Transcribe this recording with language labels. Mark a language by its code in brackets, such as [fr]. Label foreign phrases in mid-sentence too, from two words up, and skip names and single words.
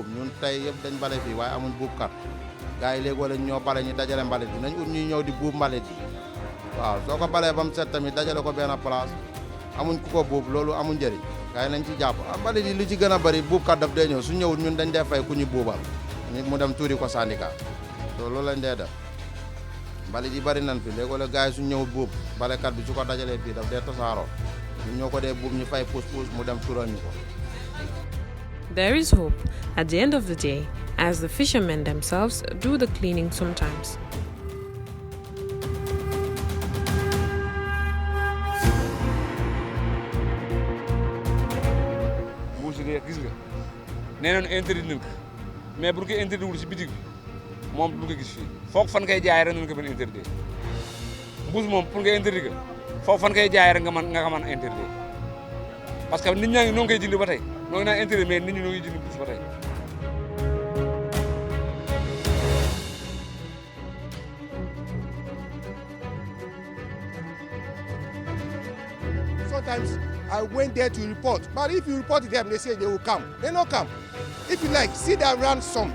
[wo] buub ñun tey yëpp dañ bale fii waaye amuñ buubkat gars yi léegoo lañ ñoo bale ñu dajale mbalit bi nañ ut ñuy ñëw di buub mbalit yi waaw soo ko balee ba mu set tamit dajale ko benn place amuñ ku ko buub loolu amuñ njëriñ gars yi nañ ci jàpp mbalit yi lu ci gën a bëri buubkat daf dee ñëw su ñëwut ñun dañ dee fay ku ñu buubal mu dem tuuri ko syndicat loolu lañ dee def mbalit yi bëri nañ fi léegoo la gars yi su ñëwut buub balekat bi su ko dajalee fii daf dee tasaaroo ñun ñoo ko dee buub ñu fay puus mu dem tuural ñu ko. [en] There is hope at the end of the day, as the fishermen themselves do the cleaning sometimes. [wo] Mbuusi de gis nga nee nañu interdit nañ ko mais bu ñu koy interdit wul si bitig bi moom du ko gis fii foog fan koy jaay rek nañ ko mën interdit mbuus moom pour nga interdit ko foog fan koy jaay rek nga ko mën interdit [fr] parce que [wo] nit ñaa ngi noo ngi koy jënd ba tey noo ngi naan [fr] interdit mais [wo] nit ñi noo ngi jënd mbuus ba tey. [en] Sometimes I went there to report, but if you report to them, they say they will come. They don't come. If you like, see their runs some.